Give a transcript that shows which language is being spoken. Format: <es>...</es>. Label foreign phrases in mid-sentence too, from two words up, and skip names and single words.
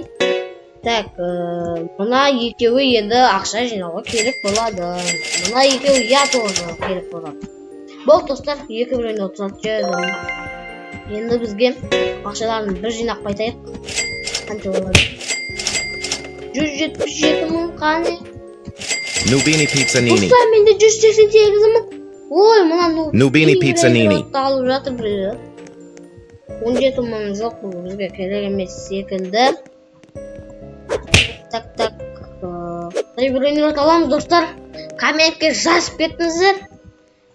<kk>Так, мына екеуі енді ақша жинауға керек болады. Мына екеуі тоже керек болады. Бұл достар, 2 брейнрот сатып жібердім. Енді бізге ақшаларын бір жинақ қайтайық. Қанша болады? 177 мың қане? Nubini pizzanini. Достар, менде 188 мың. Ой, мына Nubini pizzanini. алып жатыр біреу. 17 мың жоқ, бұл бізге керек емес секілді. Так. Брейнрот аламыз, достар. Комментке жазып кетіңіздер.</kk>